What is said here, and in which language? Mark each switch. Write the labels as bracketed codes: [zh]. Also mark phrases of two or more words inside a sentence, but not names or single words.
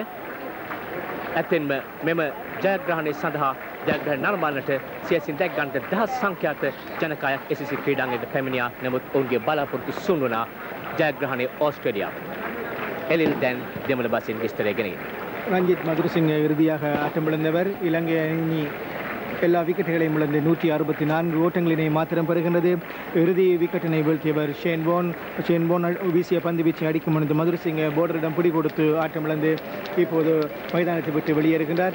[si] ඇත්තෙන්ම මෙම ජයග්‍රහණය සඳහා ජයග්‍රහණ නරඹන්නට සියසින් දැක් ගන්නට දහස් සංඛ්‍යාත ජනකායක් SSC ක්‍රීඩාංගණයට පැමිණියා. නමුත් ඔවුන්ගේ බලාපොරොත්තු සුන් වුණා. ජයග්‍රහණය ඕස්ට්‍රේලියාව. එලිල් දැන් දෙමළ බසින් විස්තරය ගෙනගෙන. [ta] ரஞ்சித் மதுரசிங்க இறுதியாக ஆட்டமிழந்தவர். இலங்கை அணி எல்லா விக்கெட்டுகளையும் இழந்து 164 ஓட்டங்களினை மாத்திரம் பெறுகின்றது. இறுதி விக்கெட்டினை வீழ்த்தியவர் ஷேன் வார்ன் வீசிய பந்து வீச்சை அடிக்கும் முன்பு மதுரசிங்க போர்டரிடம் பிடி கொடுத்து ஆட்டமிழந்து இப்போது மைதானத்தை விட்டு வெளியேறுகின்றார்.